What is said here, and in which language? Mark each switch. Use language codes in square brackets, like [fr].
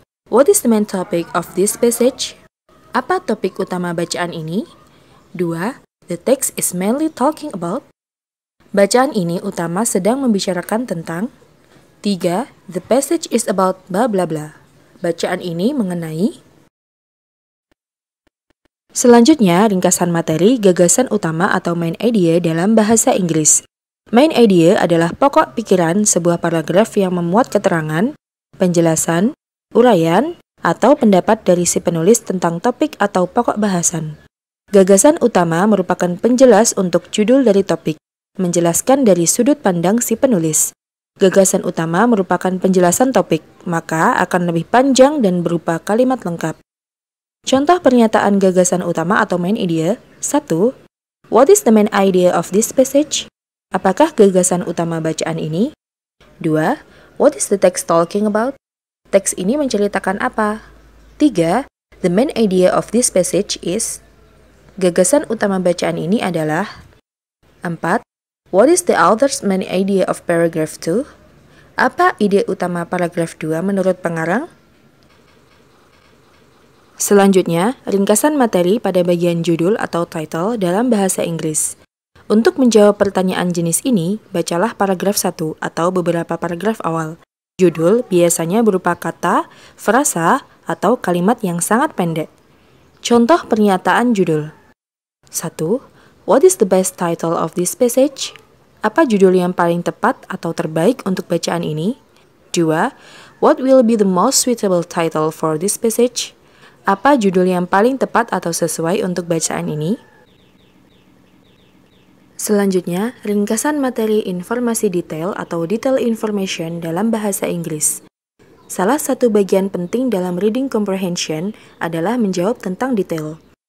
[en] What is the main topic of this passage? [id] Apa topik utama bacaan ini? [en] 2. The text is mainly talking about. [id] Bacaan ini utama sedang membicarakan tentang. 3. [en] The passage is about blah blah blah. [id] Bacaan ini mengenai. Selanjutnya, ringkasan materi gagasan utama atau main idea dalam bahasa Inggris. Main idea adalah pokok pikiran sebuah paragraf yang memuat keterangan, penjelasan, uraian, atau pendapat dari si penulis tentang topik atau pokok bahasan. Gagasan utama merupakan penjelas untuk judul dari topik, menjelaskan dari sudut pandang si penulis. Gagasan utama merupakan penjelasan topik, maka akan lebih panjang dan berupa kalimat lengkap. Contoh pernyataan gagasan utama atau main idea. 1. [en] What is the main idea of this passage? [id] Apakah gagasan utama bacaan ini? [en] 2. What is the text talking about? [id] Teks ini menceritakan apa? [en] 3. The main idea of this passage is. [id] Gagasan utama bacaan ini adalah. [en] 4. What is the author's main idea of paragraph 2? [id] Apa ide utama paragraf 2 menurut pengarang? Selanjutnya, ringkasan materi pada bagian judul atau title dalam bahasa Inggris. Untuk menjawab pertanyaan jenis ini, bacalah paragraf 1 atau beberapa paragraf awal. Judul biasanya berupa kata, frasa, atau kalimat yang sangat pendek. Contoh pernyataan judul. 1. [en] What is the best title of this passage? [id] Apa judul yang paling tepat atau terbaik untuk bacaan ini? 2. [en] What will be the most suitable title for this passage? [id] Apa judul yang paling tepat atau sesuai untuk bacaan ini? Selanjutnya, ringkasan materi informasi detail atau detail information dalam bahasa Inggris. Salah satu bagian penting dalam reading comprehension adalah menjawab tentang detail.